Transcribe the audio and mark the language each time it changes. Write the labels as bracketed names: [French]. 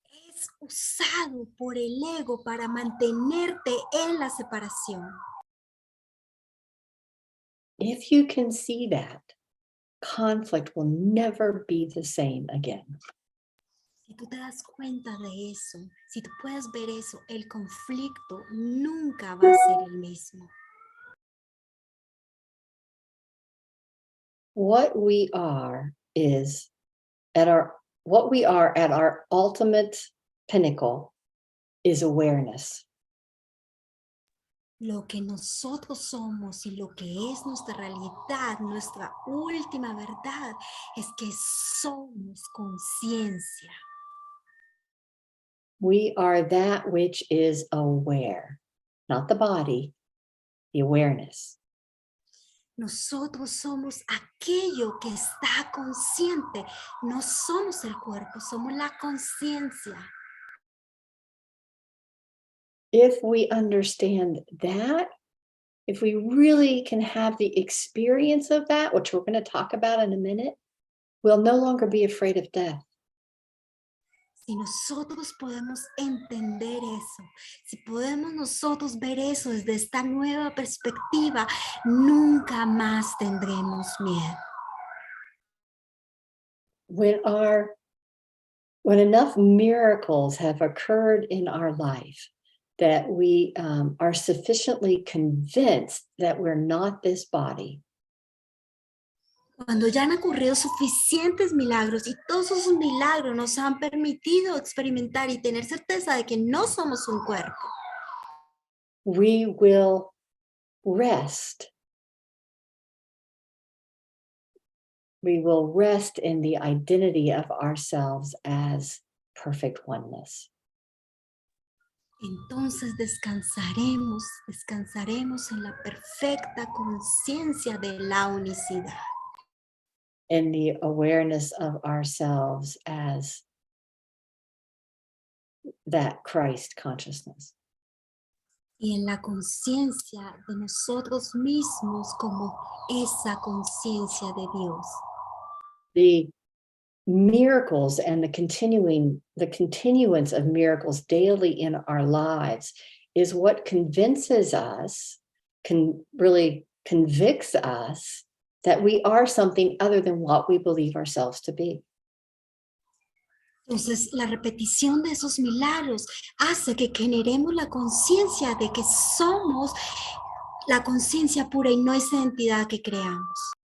[Spanish] Es usado por el ego para mantenerte en la separación. [English] If you can see that, conflict will never be the same again. [Spanish] Si tú te das cuenta de eso, si tú puedes ver eso, el conflicto nunca va a ser el mismo. [English] What we are at our ultimate pinnacle is awareness. [Spanish] Lo que nosotros somos y lo que es nuestra realidad, nuestra última verdad, es que somos conciencia. [English] We are that which is aware, not the body, the awareness. [Spanish] Nosotros somos aquello que está consciente. No somos el cuerpo, somos la conciencia. [English] If we understand that, if we really can have the experience of that, which we're going to talk about in a minute, we'll no longer be afraid of death. [Spanish] Si nosotros podemos entender eso, si podemos nosotros ver eso desde esta nueva perspectiva, nunca más tendremos miedo. [English] When enough miracles have occurred in our life that we are sufficiently convinced that we're not this body, [Spanish] cuando ya han ocurrido suficientes milagros y todos esos milagros nos han permitido experimentar y tener certeza de que no somos un cuerpo, [English] we will rest. We will rest in the identity of ourselves as perfect oneness. [Spanish] Entonces descansaremos en la perfecta conciencia de la unicidad. [English] In the awareness of ourselves as that Christ consciousness. [Spanish] Y en la conciencia de nosotros mismos como esa conciencia de Dios. [English] The miracles and the continuance of miracles daily in our lives is what convinces us, really convicts us that we are something other than what we believe ourselves to be. [Spanish] Entonces, la repetición de esos milagros hace que generemos la conciencia de que somos la conciencia pura y no esa identidad que creamos.